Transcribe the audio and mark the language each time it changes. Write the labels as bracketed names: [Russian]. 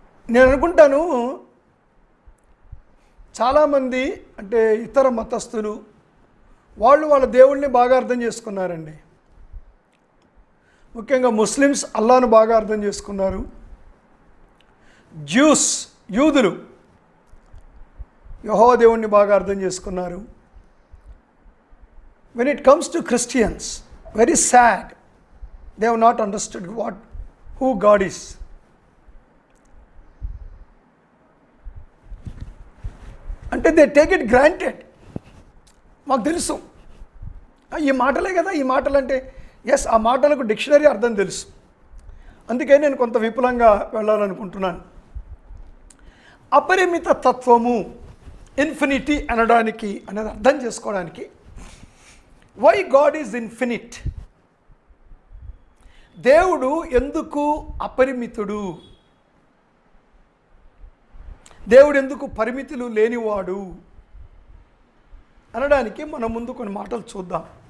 [Telugu] నేను అనుకుంటాను చాలామంది అంటే ఇతర మతస్థులు వాళ్ళ దేవుళ్ళని బాగా అర్థం చేసుకున్నారండి. ముఖ్యంగా ముస్లిమ్స్ అల్లాను బాగా అర్థం చేసుకున్నారు. జ్యూస్, యూదులు యెహోవా దేవుణ్ణి బాగా అర్థం చేసుకున్నారు. [English] When it comes to Christians, very sad, they have not understood who God is. [Telugu] అంటే [English] they take it granted. [Telugu] మాకు తెలుసు ఈ మాటలే కదా, ఈ మాటలు అంటే ఎస్, ఆ మాటలకు డిక్షనరీ అర్థం తెలుసు. అందుకే నేను కొంత విపులంగా వెళ్ళాలనుకుంటున్నాను. అపరిమిత తత్వము, ఇన్ఫినిటీ అనడానికి అనేది అర్థం చేసుకోవడానికి, వై గాడ్ ఈజ్ ఇన్ఫినిట్, దేవుడు ఎందుకు అపరిమితుడు, దేవుడు ఎందుకు పరిమితులు లేనివాడు అనడానికి మనం ముందు కొన్ని మాటలు చూద్దాం.